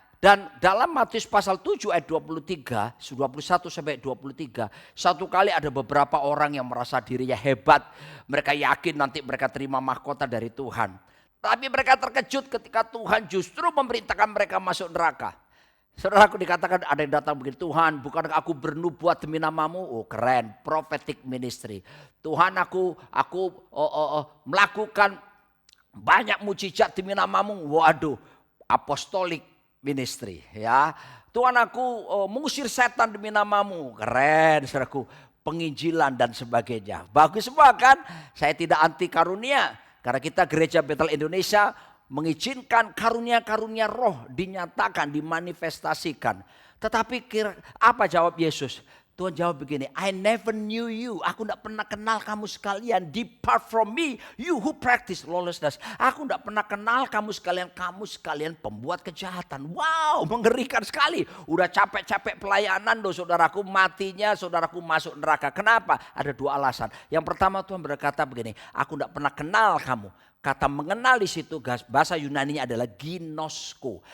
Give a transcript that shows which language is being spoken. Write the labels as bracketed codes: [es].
[id] Dan dalam Matius pasal 7 ayat 23, 21 sampai 23, satu kali ada beberapa orang yang merasa dirinya hebat. Mereka yakin nanti mereka terima mahkota dari Tuhan. Tapi mereka terkejut ketika Tuhan justru memerintahkan mereka masuk neraka. Saudaraku, dikatakan ada yang datang begini, Tuhan bukankah aku bernubuat demi namamu? Oh keren, prophetic ministry. Tuhan aku melakukan banyak mujizat demi namamu. Waduh, apostolic ministry, ya. Tuhan aku mengusir setan demi namamu. Keren saudaraku, penginjilan dan sebagainya. Bagus semua kan? Saya tidak anti karunia. Karena kita gereja Bethel Indonesia mengizinkan karunia-karunia roh dinyatakan, dimanifestasikan. Tetapi apa jawab Yesus? Tuhan jawab begini, [en] I never knew you. [id] Aku tidak pernah kenal kamu sekalian. [en] Depart from me, you who practice lawlessness. [id] Aku tidak pernah kenal kamu sekalian pembuat kejahatan. Wow, mengerikan sekali. Udah capek-capek pelayanan loh saudaraku, matinya saudaraku masuk neraka. Kenapa? Ada dua alasan. Yang pertama Tuhan berkata begini, aku tidak pernah kenal kamu. Kata mengenal di situ bahasa Yunaninya adalah ginosko.